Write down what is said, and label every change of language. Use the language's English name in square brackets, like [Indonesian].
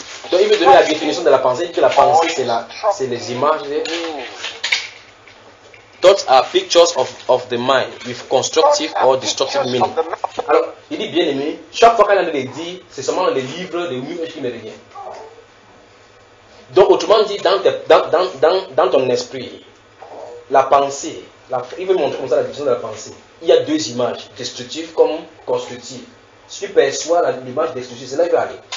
[French] Donc il veut donner la définition de la pensée. Il dit que la pensée c'est les images. [English] Thoughts are pictures of the mind with constructive or destructive meaning. [French] Alors il dit bien aimé, chaque fois qu'il en a dit, c'est seulement les livres, les murs qui ne rien. Donc autrement dit, dans ton esprit, la pensée, il veut montrer comme ça la définition de la pensée. Il y a deux images, destructive comme constructive. Si tu perçois l'image destructive, c'est là qu'il va aller.